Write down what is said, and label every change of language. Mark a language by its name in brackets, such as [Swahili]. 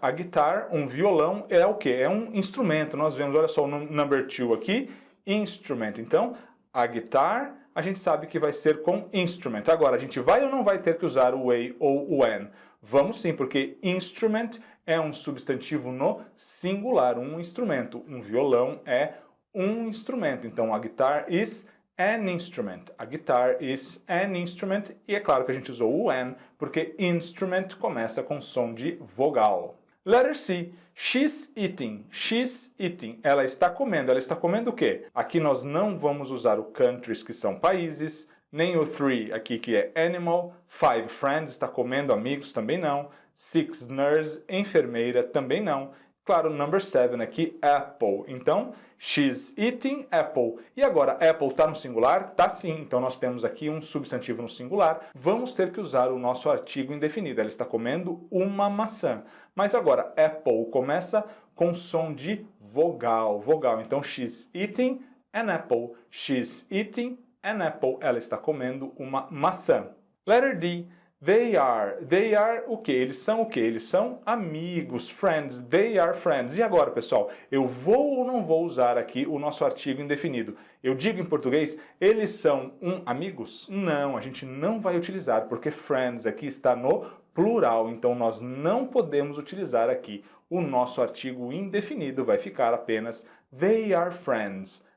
[Portuguese] A guitar, um violão, é o que? É um instrumento. Nós vemos, olha só o number 2 aqui, instrument. Então, a guitar, a gente sabe que vai ser com instrument. Agora, a gente vai ou não vai ter que usar o a ou o an? Vamos sim, porque instrument é um substantivo no singular, um instrumento. Um violão é um instrumento. [English] Então, a guitar is an instrument. A guitar is an instrument. [Portuguese] E é claro que a gente usou o an, porque instrument começa com som de vogal. [English] Letter C. She's eating. She's eating. [Portuguese] Ela está comendo. Ela está comendo o quê? Aqui nós não vamos usar o countries, que são países, nem o 3 aqui, que é animal. 5 friends, está comendo amigos, também não. 6, nurse, enfermeira, também não. Claro, number 7 aqui, apple. [English] Então, she's eating apple. [Portuguese] E agora, apple está no singular? Tá sim. Então, nós temos aqui um substantivo no singular. Vamos ter que usar o nosso artigo indefinido. Ela está comendo uma maçã. Mas agora, apple começa com som de vogal. Vogal. [English] Então, she's eating an apple. She's eating an apple. [Portuguese] Ela está comendo uma maçã. [English] Letter D. They are [Portuguese] o quê? Eles são o quê? Eles são amigos, friends, [English] they are friends. [Portuguese] E agora, pessoal, eu vou ou não vou usar aqui o nosso artigo indefinido? Eu digo em português, eles são amigos? Não, a gente não vai utilizar, porque friends aqui está no plural, então nós não podemos utilizar aqui o nosso artigo indefinido, vai ficar apenas [English] they are friends.